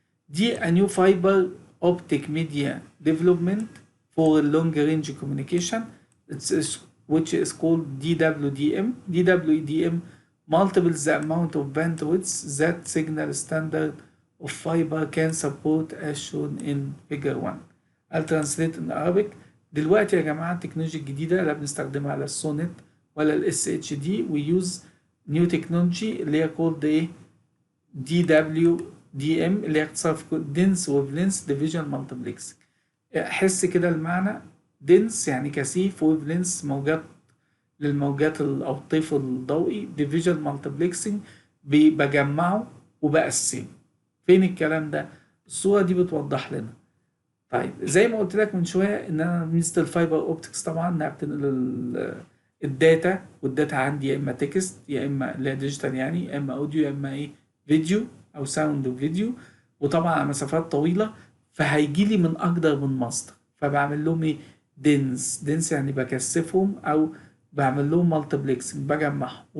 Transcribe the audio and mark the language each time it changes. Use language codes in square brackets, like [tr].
[en] دي a new fiber optic media development for long range communication. Which is called Dwdm. Dwdm multiples the amount of bandwidth that signal standard of fiber can support as shown in figure 1. I'll translate in Arabic. [ar] دلوقتي يا جماعة التكنولوجيا الجديدة لا بنستخدمها على السونيت ولا ال SHD. [en] we use new technology [ar] اللي هي called ايه؟ DWDM اللي هي اختصار في Dense Wavelength Division Multiplexing. حس كده المعنى. dense يعني كثيف، wavelength موجات للموجات أو الطيف الضوئي، division multiplexing بجمعه وبقسمه. فين الكلام ده؟ الصورة دي بتوضح لنا. طيب زي ما قلت لك من شوية إن أنا ميزة الفايبر أوبتكس طبعا إنها بتنقل الداتا، والداتا عندي يا إما تكست يا إما اللي هي ديجيتال يعني، يا إما أوديو يا إما إيه فيديو أو ساوند وفيديو، وطبعا على مسافات طويلة، فهيجي لي من أكتر من مصدر، فبعمل لهم إيه؟ دنس يعني بكثفهم أو بعمل لهم مالتيبلكسنج بجمعهم.